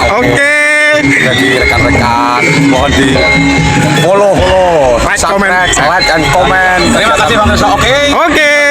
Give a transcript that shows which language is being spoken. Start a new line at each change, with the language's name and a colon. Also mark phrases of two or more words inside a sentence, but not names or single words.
Indonesian: Oke. Jadi rekan-rekan mohon di follow, Like,
English: subscribe, like and comment.
Indonesian: Terima kasih Bang Krisna. Oke. Oke.